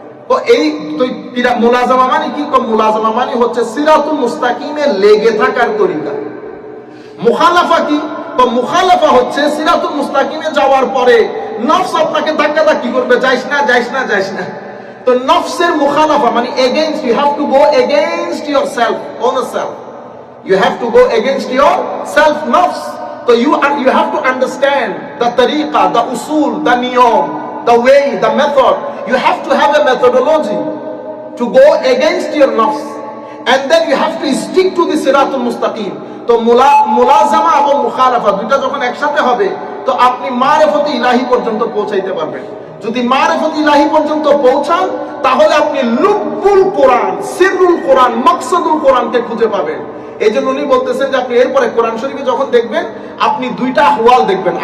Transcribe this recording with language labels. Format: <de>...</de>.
<bn>তো এই মুলাজামা মানে কি? মুলাজামা মানে হচ্ছে সিরাতুল মুস্তাকিমে লেগে থাকার তরিকা। মুখালাফা কি? তো মুখালাফা হচ্ছে সিরাতুল মুস্তাকিমে যাওয়ার পরে নফস আপনাকে ধাক্কাধাক্কি করবে, যাইস না, যাইস না, যাইস না। তো নফসের মুখালাফা মানে</bn> <en>Against, you have to go against your self, own self. You have to go against your self nafs. So you have to understand the tariqa, the usul, the niyam, the way, the method. You have to have a methodology to go against your nafs, and then you have to stick to the siratul mustaqim.</en> <bn>তো মুলাজামা এবং মুখালাফা দুইটা যখন একসাথে হবে, তো আপনি মারিফাতে ইলাহি পর্যন্ত পৌঁছাইতে পারবেন। যদি মারিফাতে ইলাহি পর্যন্ত পৌঁছান, তাহলে আপনি লুব্বুল কোরআন, সিররুল কোরআন, মাকসাদুল কোরআনকে খুঁজে পাবেন। এই জন্য উনি বলতেছেন যে আপনি এরপরে কোরআন শরীফে যখন দেখবেন, আপনি দুইটা আহওয়াল দেখবেন।</bn>